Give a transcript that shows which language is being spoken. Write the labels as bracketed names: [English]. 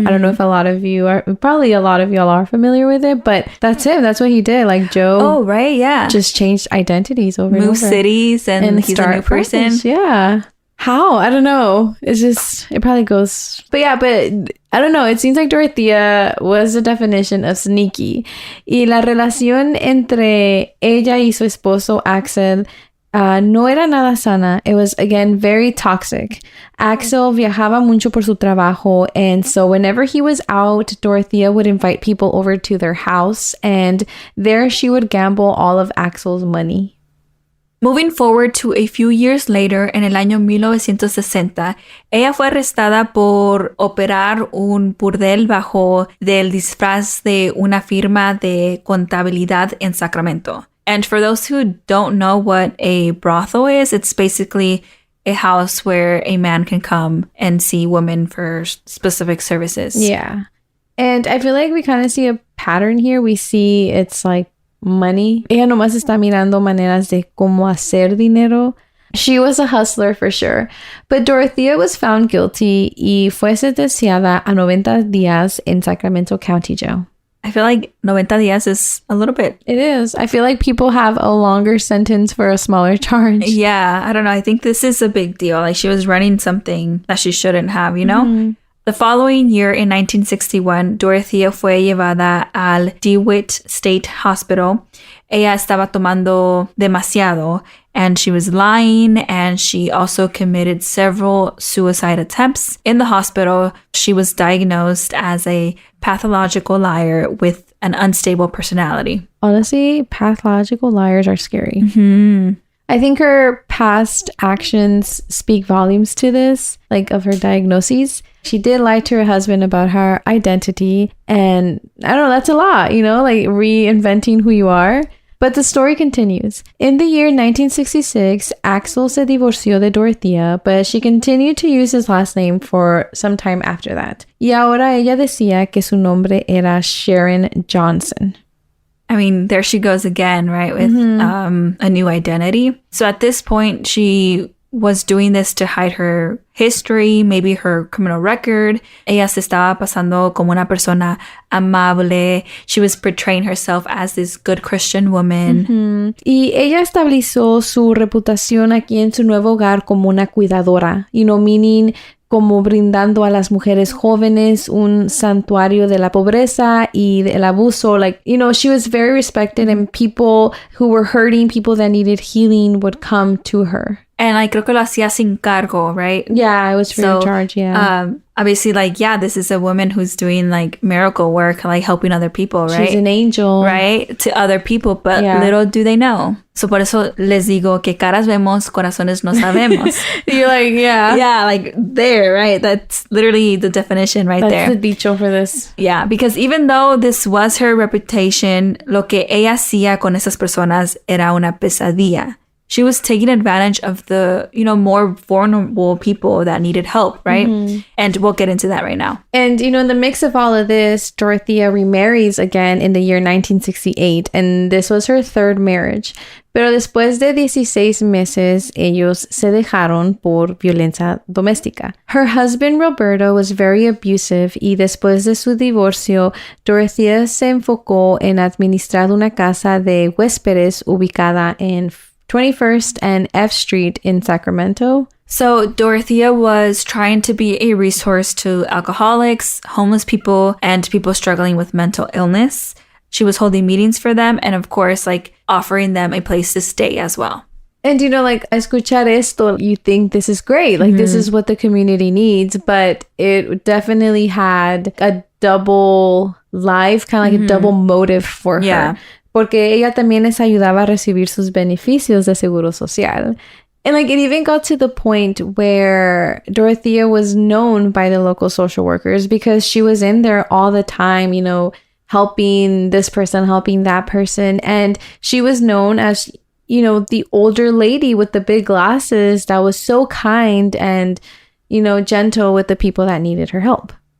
[English] I don't know if a lot of you are, probably a lot of y'all are familiar with it, but that's him. That's what he did. Like, Joe. Oh, right. Yeah. Just changed identities over and over. Move cities and he's a new person. Yeah. How? I don't know. It's just, it probably goes, but yeah, but I don't know. It seems like Dorothea was the definition of sneaky. [Spanish] Y la relación entre ella y su esposo, Axel, no era nada sana. [English] It was, again, very toxic. [Spanish] Axel viajaba mucho por su trabajo, [English] and so whenever he was out, Dorothea would invite people over to their house, and there she would gamble all of Axel's money. Moving forward to a few years later, [Spanish] en el año 1960, ella fue arrestada por operar un burdel bajo del disfraz de una firma de contabilidad en Sacramento. [English] And for those who don't know what a brothel is, it's basically a house where a man can come and see women for specific services. Yeah. And I feel like we kind of see a pattern here. We see it's like money. [Spanish] Ella nomás está mirando maneras de cómo hacer dinero. [English] She was a hustler for sure. But Dorothea was found guilty [Spanish] y fue sentenciada a 90 días [English] in Sacramento County Jail. I feel like [Spanish] 90 días [English] is a little bit. It is. I feel like people have a longer sentence for a smaller charge. Yeah, I don't know. I think this is a big deal. Like she was running something that she shouldn't have, you know? Mm-hmm. The following year, in 1961, Dorothea [Spanish] fue llevada al [English] DeWitt State Hospital. [Spanish] Ella estaba tomando demasiado, [English] and she was lying, and she also committed several suicide attempts. In the hospital, she was diagnosed as a pathological liar with an unstable personality. Honestly, pathological liars are scary. Mm-hmm. I think her past actions speak volumes to this, like of her diagnoses. She did lie to her husband about her identity. And I don't know, that's a lot, you know, like reinventing who you are. But the story continues. In the year 1966, Axel [Spanish] se divorció de Dorothea, [English] but she continued to use his last name for some time after that. [Spanish] Y ahora ella decía que su nombre era Sharon Johnson. [English] I mean, there she goes again, right, with a new identity. So at this point, she was doing this to hide her history, maybe her criminal record. [Spanish] Ella se estaba pasando como una persona amable. [English] She was portraying herself as this good Christian woman. Mm-hmm. [Spanish] Y ella estableció su reputación aquí en su nuevo hogar como una cuidadora, [English] you know, meaning [Spanish] como brindando a las mujeres jóvenes un santuario de la pobreza y del abuso. [English] Like, you know, she was very respected, and people who were hurting, people that needed healing would come to her. And I [Spanish] creo que lo hacía sin cargo, right? [English] Yeah, it was free of charge, yeah. Obviously, like, yeah, this is a woman who's doing, like, miracle work, like, helping other people, right? She's an angel. Right? To other people, but little do they know. [Spanish] So, por eso les digo que caras vemos, corazones no sabemos. [English] You're like, yeah. Yeah, like, there, right? That's literally the definition right there. That's the dicho for this. Yeah, because even though this was her reputation, [Spanish] lo que ella hacía con esas personas era una pesadilla. [English] She was taking advantage of the, you know, more vulnerable people that needed help, right? Mm-hmm. And we'll get into that right now. And, you know, in the mix of all of this, Dorothea remarries again in the year 1968, and this was her third marriage. [Spanish] Pero después de 16 meses, ellos se dejaron por violencia doméstica. [English] Her husband, Roberto, was very abusive, [Spanish] y después de su divorcio, Dorothea se enfocó en administrar una casa de huéspedes ubicada en 21st and F Street in Sacramento. [English] So Dorothea was trying to be a resource to alcoholics, homeless people, and people struggling with mental illness. She was holding meetings for them and, of course, like offering them a place to stay as well. And, you know, like, [Spanish] escuchar esto, [English] you think this is great. Like, this is what the community needs. But it definitely had a double life, kind of like a double motive for her. [Spanish] Porque ella también les ayudaba a recibir sus beneficios de seguro social. [English] And, like, it even got to the point where Dorothea was known by the local social workers because she was in there all the time, you know, helping this person, helping that person. And she was known as, you know, the older lady with the big glasses that was so kind and, you know, gentle with the people that needed her help.